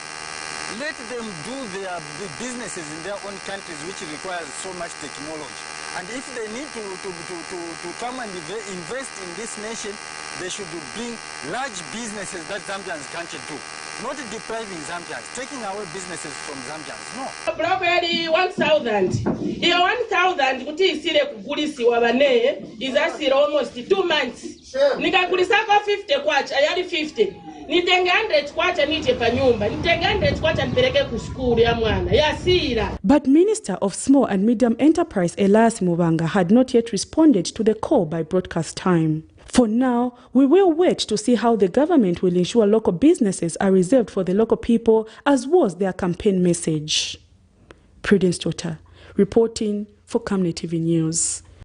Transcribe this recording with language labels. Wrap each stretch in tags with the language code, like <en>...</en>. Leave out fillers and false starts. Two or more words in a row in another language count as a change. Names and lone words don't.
<en>Let them do their businesses in their own countries, which requires so much technology. And if they need to come and invest in this nation, they should bring large businesses that Zambians can't do. Not depriving Zambians, taking away businesses from Zambians, no.</en> <bem>Block 1,000. Iyo 1,000 kuti isile kugulisiwa bane is asile</bem> <en>almost 2 months.</en> <ny>Nikagulisako 50 kwacha, ayali 50. Nitenge 100 kwacha nije pa nyumba. Nitenge 100 kwacha nipeleke ku school ya mwana. Yasira.</ny> <en>But Minister of Small and Medium Enterprise Elias Mubanga had not yet responded to the call by broadcast time. For now, we will wait to see how the government will ensure local businesses are reserved for the local people, as was their campaign message. Prudence Tota, reporting for Camnet TV News.</en>